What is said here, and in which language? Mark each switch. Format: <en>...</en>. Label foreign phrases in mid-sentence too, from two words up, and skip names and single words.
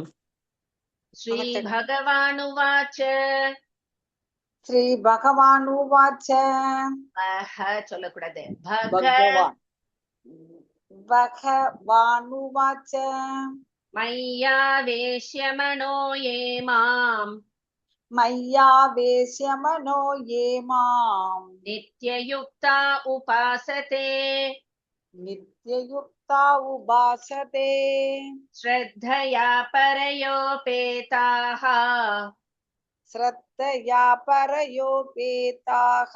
<sa>श्री भगवानुवाच श्री भगवानुवाच</sa> <ta>சொல்லக்கூடாது.</ta> <sa>பகவானுவாச்ச मय्यावेश्य मनो ये माम् मय्यावेश्य मनो ये माम् नित्ययुक्ता उपासते नित्ययुक्ता उपासते श्रद्धया परयोपेताः श्रद्धया परयोपेताः</sa>